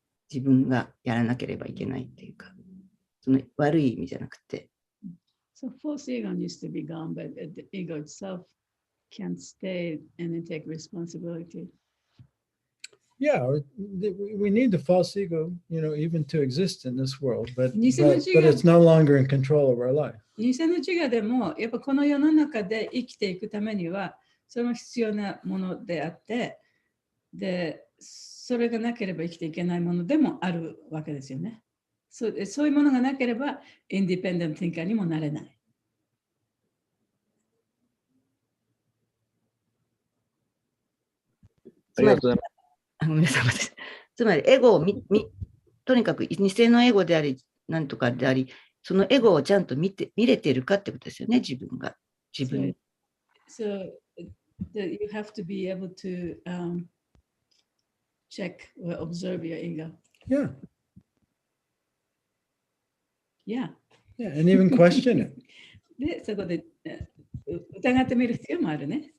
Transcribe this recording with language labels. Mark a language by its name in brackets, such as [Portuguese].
[Japanese] 自分がやらなければいけないっていうか、その悪い意味じゃなくて。 [English] So false ego needs to be gone, but the ego itself can't stay and then take responsibility. Yeah, we need the false ego, even to exist in this world, but it's no longer in control of our life. [Japanese] 偽の自我でもやっぱこの世の中で生きていくためにはその必要なものであって、でそれがなければ生きていけないものでもあるわけですよね。そういうものがなければインディペンデント・ティンカーにもなれない。ありがとうございます。ごめんなさい、私。つまり、エゴをとにかく偽のエゴであり、なんとかであり、そのエゴをちゃんと見れているかってことですよね、自分が。自分。 [English] So you have to be able to check or observe your ego. Yeah. Yeah. Yeah, and even question it. [Japanese] で、そこで疑ってみる必要もあるね。